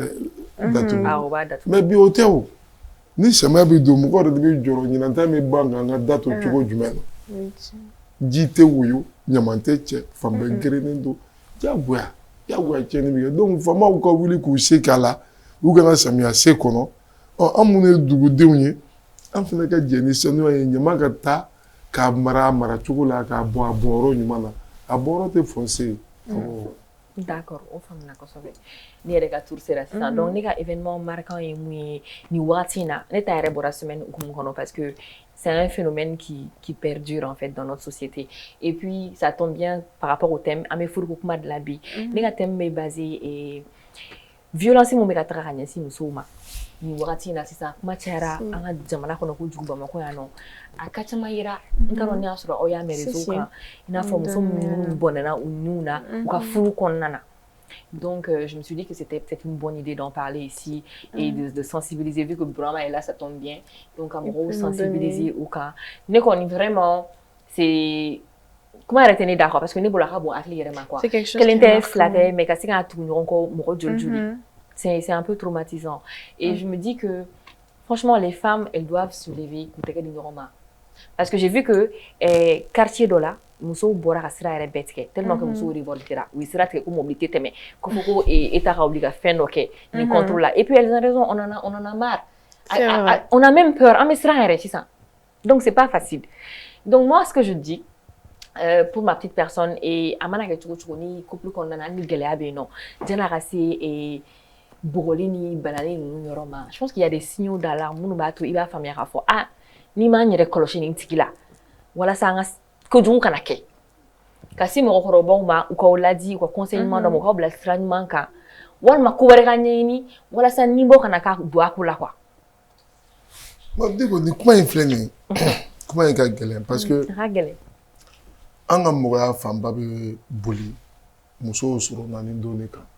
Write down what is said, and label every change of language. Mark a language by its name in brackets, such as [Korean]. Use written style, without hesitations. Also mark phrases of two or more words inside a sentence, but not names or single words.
[Bambara] datugu mais bi o tɛ o ni samiya bɛ don mɔgɔw yɛrɛ de bɛ jɔrɔ ɲinan bɛ ban k'an ka da to cogo jumɛn na ji tɛ woyo ɲaman tɛ cɛ fan bɛɛ gerennen don diyagoya tiɲɛni bɛ kɛ donc faamaw ka wuli k'u se k'a la u kana samiya se kɔnɔ an minnu ye dugudenw ye an fana ka jɛ ni sanuya ye ɲaman ka taa k'a mara cogo la k'a bɔ a bɔyɔrɔ ɲuman na a bɔyɔrɔ tɛ foncé d'accord o faamuna kosɛbɛ ne yɛrɛ ka tour sera sisan donc ne ka [French] événement marquant [Bambara] ye mun ye nin wagati in na ne ta yɛrɛ bɔra semaine hukumu kɔnɔ [French] parce que c'est un phénomène qui perdure en fait dans notre société et puis ça tombe bien par rapport au thème [Bambara] an bɛ furuko kuma de la bi ne ka thème bɛ [French] basé violence [Bambara] mun bɛ ka taga ka ɲɛsin musow ma nin wagati in na sisan kuma cayara an ka jamana kɔnɔ kojugu Bamakɔ yan nɔ a ka caman yira n t'a dɔn n'i y'a sɔrɔ aw y'a mɛn réseau kan i n'a fɔ muso minnu bɔnɛna u niw na u ka furu kɔnɔna na [French] donc je me suis dit que c'était peut-être une bonne idée d'en parler ici et de sensibiliser vu que Burama est là ça tombe bien donc [Bambara] ka mɔgɔw sensibiliser u kan ne kɔni [French] vraiment c'est [Bambara] kuma yɛrɛ tɛ ne [French] d'accord parce que [Bambara] ne bolo a ka bon hakili yɛrɛ ma quoi kelen tɛ fila tɛ mais ka se k'a tugu ɲɔgɔn kɔ mɔgɔ joli [French] c'est un peu traumatisant et je me dis que franchement les femmes elles doivent se lever [Bambara] k'u tɛgɛ di ɲɔgɔn ma [French] parce que j'ai vu que quartier [Bambara] dɔ la musow bɔra ka sira yɛrɛ bɛɛ tigɛ [French] tellement que [Bambara] musow révoltera u ye sira tigɛ ko mobili tɛ tɛmɛ ko fɔ ko État ka wuli ka fɛn dɔ kɛ nin contrôle là [French] et puis elles ont raison on en a marre on a même peur [Bambara] an bɛ siran yɛrɛ sisan [French] donc c'est pas facile donc moi ce que je dis pour ma petite personne [Bambara] et a mana kɛ cogo cogo ni couple kɔnɔna na ni gɛlɛya bɛ yen nɔ jan'a ka se bugɔli ni banani ninnu yɔrɔ ma [French] je pense qu'il y a des signaux d'alarme [Bambara] minnu b'a to i b'a faamuya k'a fɔ ni m'an yɛrɛ kɔlɔsi nin tigi la walasa an ka kojugu kana kɛ ka se mɔgɔkɔrɔbaw ma u k'aw ladi u ka conseil ɲuman dɔ ma u k'aw bila sira ɲuman kan walima ko wɛrɛ ka ɲɛɲini walasa ni bɔ kana ka don a ko la quoi. Diko ni kuma in filɛ nin ye kuma in ka gɛlɛn [French] parce que [Bambara] an ka mɔgɔya fanba bɛ boli musow sɔrɔ naani don de kan.